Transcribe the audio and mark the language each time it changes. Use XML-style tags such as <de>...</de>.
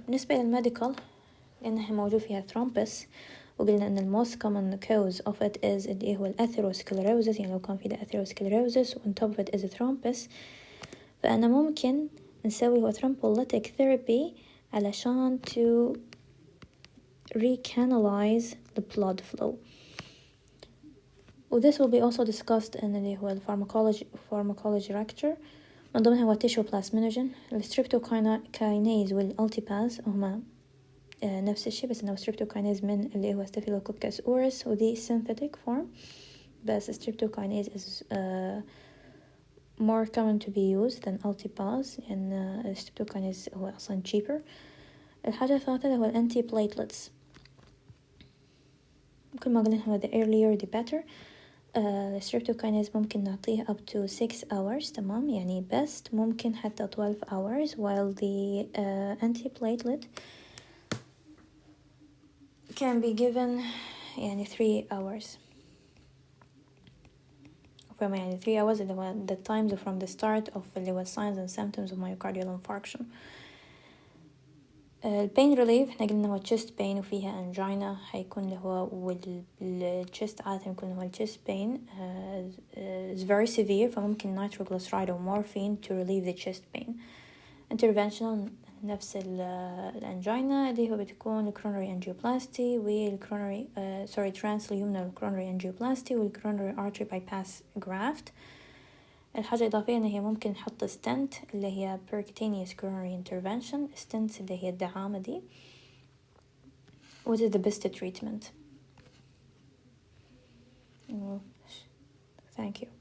<ar>بالنسبة للميديكال لأنها موجود فيها thrombus، وقلنا أن</ar> <en>the most common cause of it is</en> <ar>اللي هو Atherosclerosis.</ar> <en>يعني لو كان في Atherosclerosis on top of it is thrombus،</en> <ar>فأنا ممكن نسوي هو</ar> <en>thrombolytic therapy علشان to recanalize the blood flow. و this will be also discussed in</en> <ar>اللي هو</ar> <en>pharmacology lecture.</en> <ar>من ضمنها هو tissue plasminogen، الستريبتوكاينيز والالتيباز هما نفس الشيء، بس انه streptokinase من اللي هو Staphylococcus aureus ودي synthetic form، بس</ar> <en>streptokinase is more common to be used than altipase،</en> <ar>لأن streptokinase هو أصلا cheaper. الحاجة الثالثة هو anti platelets.</ar> <en>كل ما قلنا هو the earlier the better. streptokinase</en> <ar>ممكن نعطيه</ar> <en>up to 6 hours، تمام؟ يعني best ممكن حتى 12 hours، while the anti-platelet can be given يعني 3 hours. فما يعني 3 hours اللي هو the times from the start of اللي هو signs and symptoms of myocardial infarction.</en> <ar>البين ريليف احنا قلنا هو chest pain وفيها angina، حيكون اللي هو والchest عادة يكون هو الchest pain is very severe، فممكن</ar> <en>nitroglyceride or morphine to relieve the chest pain. interventional</en> <ar>نفس الانجينا اللي هو بتكون</ar> <en>coronary angioplasty والcoronary transluminal coronary angioplasty والcoronary artery bypass graft.</en> <ar>الحاجة الإضافية إن هي ممكن نحط ستنت اللي هي</ar> <en>percutaneous coronary intervention.</en> <ar>ستنت اللي هي الدعامة دي.</ar> <en>What is the best treatment? Thank you.</en>